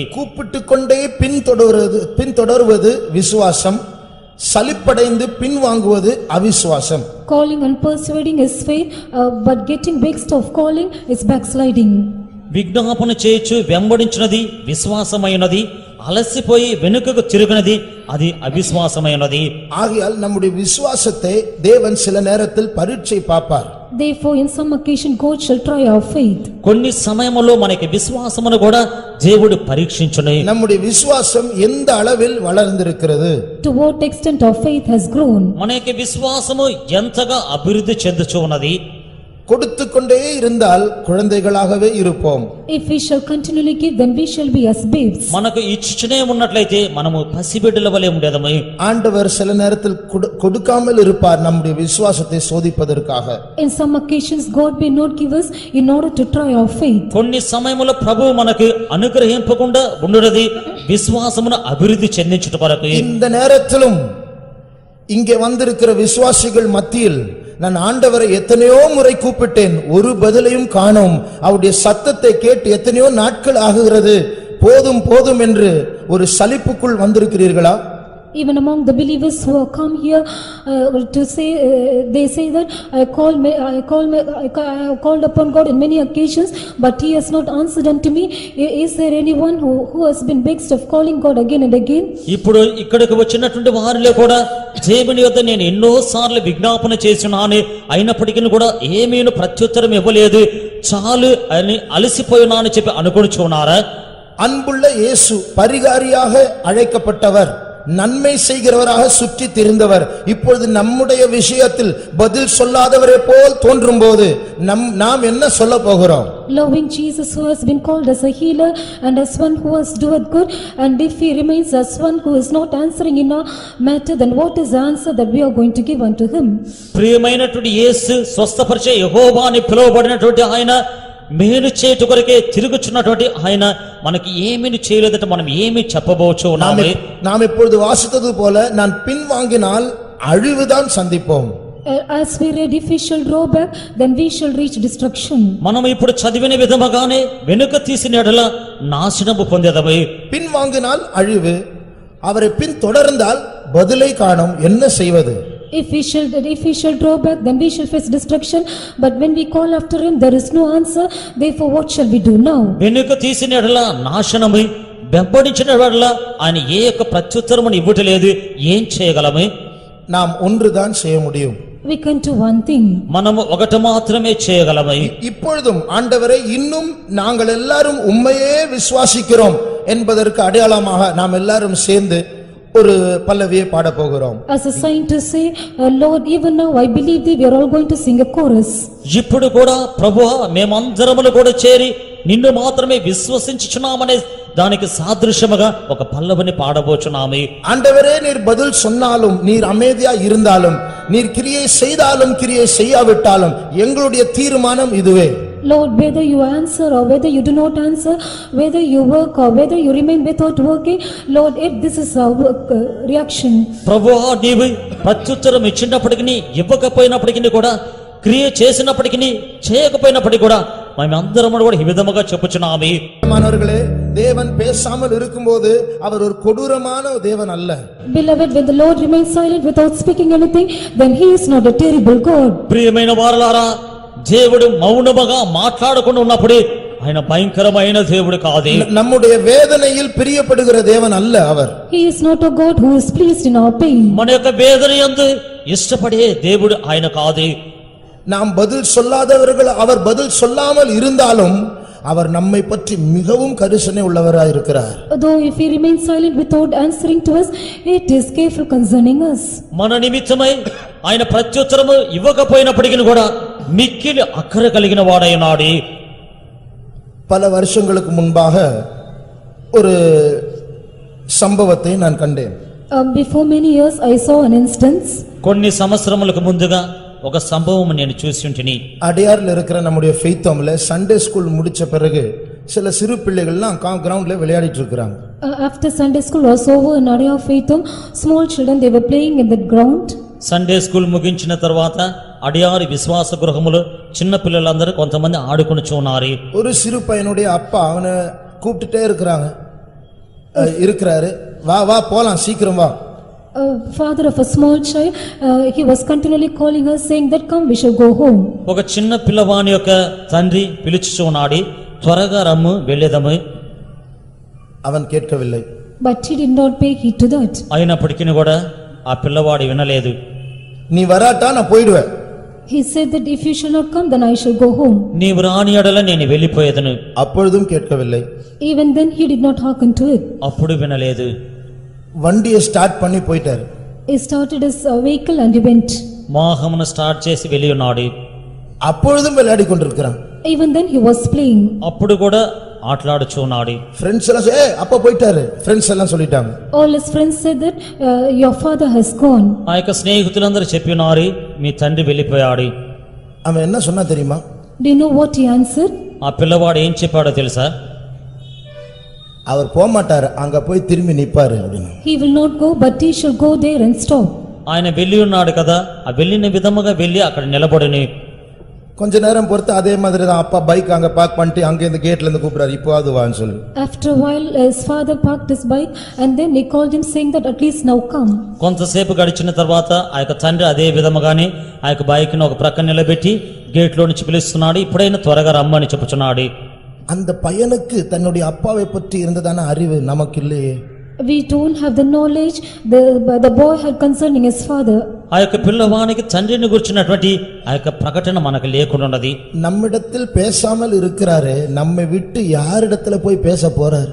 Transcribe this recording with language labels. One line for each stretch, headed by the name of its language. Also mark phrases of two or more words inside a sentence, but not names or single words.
Tamil: கூப்பிட்டு கொண்டே பின்தொடர்வது விசுவாசம், சலிப்படைந்து பின் வாங்குவது அவிசுவாசம்.
English: Calling and persuading is faith, but getting vexed of calling is backsliding.
Telugu: విజ్ఞాపన చేయొచ్చు వెంబడించినది విశ్వాసమైనది, అలసిపోయి వెనుకకు తిరుగునది అది అవిశ్వాసమైనది.
Tamil: ஆகையால் நம்முடைய விசுவாசத்தை தேவன் சில நேரத்தில் பரீட்சை பார்ப்பார்.
English: Therefore in some occasion God shall try our faith.
Telugu: కొన్ని సమయములో మనకి విశ్వాసమును కూడా దేవుడు పరీక్షించును.
Tamil: நம்முடைய விசுவாசம் எந்த அளவில் வளர்ந்திருக்கிறது?
English: To what extent our faith has grown.
Telugu: మనకి విశ్వాసము ఎంతగా అభివృద్ధి చెందుచు ఉన్నది.
Tamil: கொடுத்து கொண்டே இருந்தால் குழந்தைகளாகவே இருப்போம்.
English: If we shall continually give, then we shall be as babes.
Telugu: మనకు ఇచ్చుచునే ఉన్నట్లయితే మనము పసిబిడ్డల వలె ఉండేదము.
Tamil: ஆண்டவர் சில நேரத்தில் கொடுக்காமல் இருப்பார் நம்முடைய விசுவாசத்தை சோதிப்பதற்காக.
English: In some occasions God may not give us in order to try our faith.
Telugu: కొన్ని సమయముల ప్రభువు మనకు అనుగ్రహింపకుండా ఉండునది విశ్వాసమును అభివృద్ధి చెందించుట కొరకు.
Tamil: இந்த நேரத்திலும் இங்கே வந்திருக்கிற விசுவாசிகள் மத்தியில் நான் ஆண்டவரை எத்தனையோ முறை கூப்பிட்டேன், ஒரு பதிலையும் காணோம். அவருடைய சத்தத்தை கேட்டு எத்தனையோ நாட்கள் ஆகுகிறது, போதும் போதும் என்று ஒரு சலிப்புக்குள் வந்திருக்கிறீர்களா?
English: Even among the believers who have come here to say, they say that I called upon God in many occasions, but He has not answered unto me. Is there anyone who has been vexed of calling God again and again?
Telugu: ఇప్పుడు ఇక్కడికి వచ్చినటువంటి వారిలో కూడా దేవుని యొద్ద నేను ఎన్నో సార్లు విజ్ఞాపన చేసినాను, అయినప్పటికీ కూడా ఏమీను ప్రత్యుత్తరం ఇవ్వలేదు, చాలు అని అలసిపోయినాను చెప్పి అనుకొనుచున్నారా?
Tamil: அன்புள்ள இயேசு பரிகாரியாக அழைக்கப்பட்டவர், நன்மை செய்கிறவராக சுற்றி திரிந்தவர். இப்பொழுது நம்முடைய விஷயத்தில் பதில் சொல்லாதவரை போல் தோன்றும் போது நாம் என்ன சொல்ல போகிறோம்?
English: Loving Jesus who has been called as a healer and as one who has doeth good, and if he remains as one who is not answering in our matter, then what is the answer that we are going to give unto him?
Telugu: ప్రియమైనటువంటి యేసు స్వస్థపరిచే యెహోవా అని పిలువబడినటువంటి ఆయన, మేలు చేటు కొరకే తిరుగుచున్నటువంటి ఆయన మనకి ఏమీ చేయలేదట మనం ఏమి చెప్పబోచు?
Tamil: நாம் இப்பொழுது வாசித்தது போல நான் பின் வாங்கினால் அழிவுதான் சந்திப்போம்.
English: As we read, if we shall draw back, then we shall reach destruction.
Telugu: మనం ఇప్పుడు చదివిన విధముగానే వెనుక తీసిన ఎడల నాశనము పొందేదము.
Tamil: பின் வாங்கினால் அழிவு, அவரை பின் தொடர்ந்தால் பதிலை காணோம், என்ன செய்வது?
English: If we shall draw back, then we shall face destruction, but when we call after him, there is no answer. Therefore what shall we do now?
Telugu: వెనుక తీసిన ఎడల నాశనము, వెంబడించిన ఎడల ఆయన ఏ యొక్క ప్రత్యుత్తరమును ఇవ్వటలేదు, ఏం చేయగలము?
Tamil: நாம் ஒன்றுதான் செய்ய முடியும்.
English: We can do one thing.
Telugu: మనము ఒకటి మాత్రమే చేయగలము.
Tamil: இப்பொழுதும் ஆண்டவரை இன்னும் நாங்கள் எல்லாரும் உம்மையே விசுவாசிக்கிறோம் என்பதற்கு அடையாளமாக நாம் எல்லாரும் சேர்ந்து ஒரு பல்லவியை பாட போகிறோம்.
English: As a sign to say, Lord, even now I believe thee, we are all going to sing a chorus.
Telugu: ఇప్పుడు కూడా ప్రభువా మేమందరములు కూడా చేరి నిన్ను మాత్రమే విశ్వసించుచున్నామనే దానికి సాదృశ్యముగా ఒక పల్లవిని పాడబోచున్నాము.
Tamil: ஆண்டவரே நீர் பதில் சொன்னாலும், நீர் அமைதியா இருந்தாலும், நீர் கிரியை செய்தாலும் கிரியை செய்யாவிட்டாலும் எங்களுடைய தீர்மானம் இதுவே.
English: Lord, whether you answer or whether you do not answer, whether you work or whether you remain without working, Lord, if this is our reaction.
Telugu: ప్రభువా నీవు ప్రత్యుత్తరం ఇచ్చినప్పటికీ ఇవ్వకపోయినప్పటికీ కూడా, క్రియ చేసినప్పటికీ చేయకపోయినప్పటికీ కూడా మేమందరం కూడా ఈ విధముగా చెప్పుచున్నాము.
Tamil: மாணவர்களே, தேவன் பேசாமல் இருக்கும்போது அவர் ஒரு கொடூரமான தேவன் அல்ல.
English: Beloved, when the Lord remains silent without speaking anything, then he is not a terrible God.
Telugu: ప్రియమైన వారలారా, దేవుడు మౌనముగా మాట్లాడకుండా ఉన్నప్పుడు ఆయన భయంకరమైన దేవుడు కాదు.
Tamil: நம்முடைய வேதனையில் பிரியப்படுகிற தேவன் அல்ல அவர்.
English: He is not a God who is pleased in our pain.
Telugu: మన యొక్క వేదన యందు ఇష్టపడే దేవుడు ఆయన కాదు.
Tamil: நாம் பதில் சொல்லாதவர்கள் அவர் பதில் சொல்லாமல் இருந்தாலும் அவர் நம்மை பற்றி மிகவும் கரிசனை உள்ளவராய் இருக்கிறார்.
English: Though if he remains silent without answering to us, it is careful concerning us.
Telugu: మన నిమిత్తమై ఆయన ప్రత్యుత్తరము ఇవ్వకపోయినప్పటికీ కూడా మిక్కిలి అక్కర కలిగిన వాడై ఉన్నాడు.
Tamil: பல வருஷங்களுக்கு முன்பாக ஒரு சம்பவத்தை நான் கண்டேன்.
English: Before many years I saw an instance.
Telugu: కొన్ని సంవత్సరములకు ముందుగా ఒక సంభవం నేను చూసి ఉంటిని.
Tamil: அடையார்ல இருக்கிற நம்முடைய ஃபெய்த் ஹோம்ல
English: Sunday school
Tamil: முடிச்ச பிறகு சில சிறு பிள்ளைகள்லாம் கிரவுண்ட்ல விளையாடிட்டு இருக்காங்க.
English: After Sunday school was over in Adaya Faith Home, small children they were playing in the ground. Sunday school
Telugu: ముగించిన తర్వాత అడియారి విశ్వాస గృహములో చిన్న పిల్లలందరూ కొంతమంది ఆడుకొనుచు ఉన్నారు.
Tamil: ஒரு சிறு பையனுடைய அப்பா அவனை கூப்பிட்டுட்டே இருக்கிறாரு, வா வா போலாம் சீக்கிரம் வா.
English: Father of a small child, he was continually calling her saying that come we shall go home.
Telugu: ఒక చిన్న పిల్లవాని యొక్క తండ్రి పిలుచుచు ఉన్నాడు, త్వరగా రమ్ము వెళ్ళేదము.
Tamil: அவன் கேட்கவில்லை.
English: But he did not pay heed to that.
Telugu: అయినప్పటికీ కూడా ఆ పిల్లవాడు వినలేదు.
Tamil: நீ வராட்டா நான் போயிடுவேன்.
English: He said that if you shall not come then I shall go home.
Telugu: నీవు రాని ఎడల నేను వెళ్ళిపోయేదను.
Tamil: அப்பொழுதும் கேட்கவில்லை.
English: Even then he did not hearken to it.
Telugu: అప్పుడు వినలేదు.
Tamil: வண்டியை ஸ்டார்ட் பண்ணி போயிட்டாரு.
English: He started his vehicle and he went.
Telugu: మోహమును స్టార్ట్ చేసి వెళ్ళి ఉన్నాడు.
Tamil: அப்பொழுதும் விளையாடி கொண்டிருக்கிறான்.
English: Even then he was playing.
Telugu: అప్పుడు కూడా ఆటలాడుచు ఉన్నాడు.
Tamil: ఫ్రెండ్స్ எல்லாம் அப்பா போயிட்டாரு, ఫ్రెండ్స్ எல்லாம் சொல்லிட்டாங்க.
English: All his friends said that your father has gone.
Telugu: ఆ యొక్క స్నేహితులందరూ చెప్పి ఉన్నారు, మీ తండ్రి వెళ్ళిపోయాడు.
Tamil: அவன் என்ன சொன்னா தெரியுமா?
English: Do you know what he answered?
Telugu: ఆ పిల్లవాడు ఏం చెప్పాడో తెలుసా?
Tamil: அவர் போக மாட்டாரு, அங்க போய் திரும்பி நிப்பாரு அப்படின்னு.
English: He will not go but he shall go there and stop.
Telugu: ఆయన వెళ్ళి ఉన్నాడు కదా, ఆ వెళ్ళిన విధముగా వెళ్ళి అక్కడ నిలబడిని.
Tamil: கொஞ்ச நேரம் பொறுத்து அதே மாதிரி தான் அப்பா பைக் அங்க பார்க் பண்ணிட்டு அங்க இந்த கேட்ல இருந்து கூப்பிடுறாரு, இப்போ அது வான்னு சொல்லி.
English: After a while his father parked his bike and then he called him saying that at least now come.
Telugu: కొంతసేపు గడిచిన తర్వాత ఆ యొక్క తండ్రి అదే విధముగానే ఆ యొక్క బైక్ ను ఒక ప్రక్క నిలబెట్టి గేట్ లో నుంచి పిలుస్తున్నాడు, ఇప్పుడైనా త్వరగా రమ్మని చెప్పుచున్నాడు.
Tamil: அந்த பையனுக்கு தன்னுடைய அப்பாவை பற்றி இருந்ததான அறிவு நமக்கு இல்லையே.
English: We don't have the knowledge the boy had concerning his father.
Telugu: ఆ యొక్క పిల్లవానికి తండ్రిని గురించినటువంటి ఆ యొక్క ప్రకటన మనకు లేకుండా ఉన్నది.
Tamil: நம்மிடத்தில் பேசாமல் இருக்கிறாரே, நம்மை விட்டு யாரிடத்துல போய் பேச போறார்?